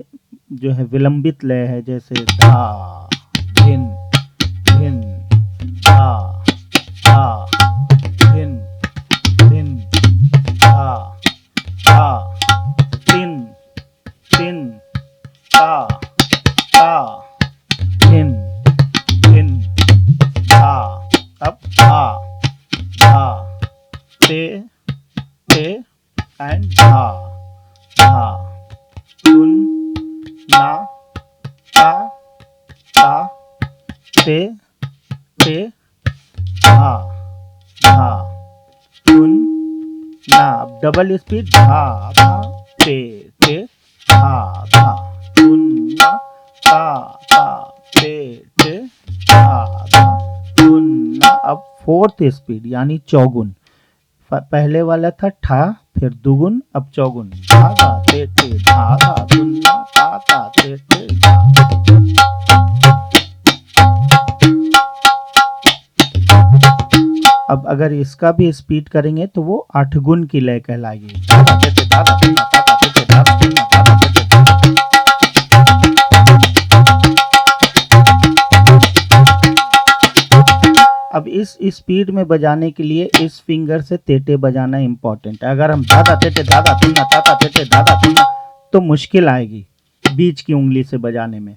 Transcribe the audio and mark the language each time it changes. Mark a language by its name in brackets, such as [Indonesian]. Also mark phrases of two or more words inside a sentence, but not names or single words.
[Hindi] जो है विलंबित लय है, जैसे धा धिन धिन धा धा धिन धिन धा धा तिन तिन धा धा धिन धिन धा। अब धा धा ते ते एंड धा धा तुन ना ता ता ते ते धा धा तुन ना। अब [English] double speed [Hindi] धा धा ते ते धा धा तुन ना ता ता ते ते धा धा तुन ना। अब [English] fourth speed [Hindi] यानी चौगुन, पहले वाला था ठा फिर दुगुन, अब चौगुन धागा ते ते धागा दुन्ना ताता ते ते धा। अब अगर इसका भी स्पीड करेंगे तो वो 8 गुण की लय कहलाएगी। धागा ते ते धागा दुन्ना ताता ते ते धागा दुन्ना ताता ते ते धा। अब इस स्पीड में बजाने के लिए इस फिंगर से तेटे बजाना इम्पोर्टेंट है। अगर हम धागा तेटे धागा तुन्ना ताता तेटे धागा तुन्ना तो मुश्किल आएगी बीच की उंगली से बजाने में।